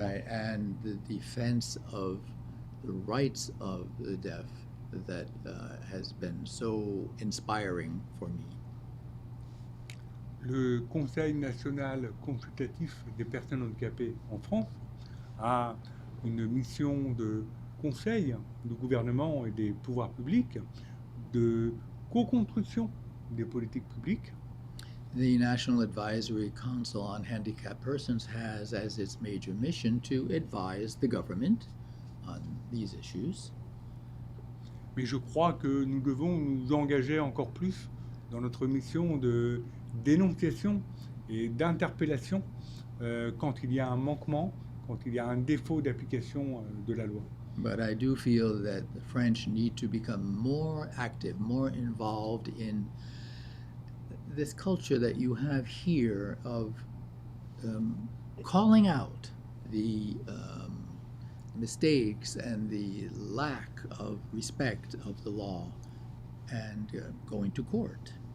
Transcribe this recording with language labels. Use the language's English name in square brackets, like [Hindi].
[English] right, and the defense of the rights of the deaf that has been so inspiring for me. [French] Le Conseil national consultatif des personnes handicapées en France a une mission de conseil du gouvernement et des pouvoirs publics, de co-construction des politiques publiques. [English] The National Advisory Council on Handicapped Persons has as its major mission to advise the government on these issues. [French] Mais je crois que nous devons nous engager encore plus dans notre mission de dénonciation et d'interpellation quand il y a un manquement, quand il y a un défaut d'application de la loi. [English] But I do feel that the French need to become more active, more involved in this culture that you have here of calling out the mistakes and the lack of respect of the law and going to court.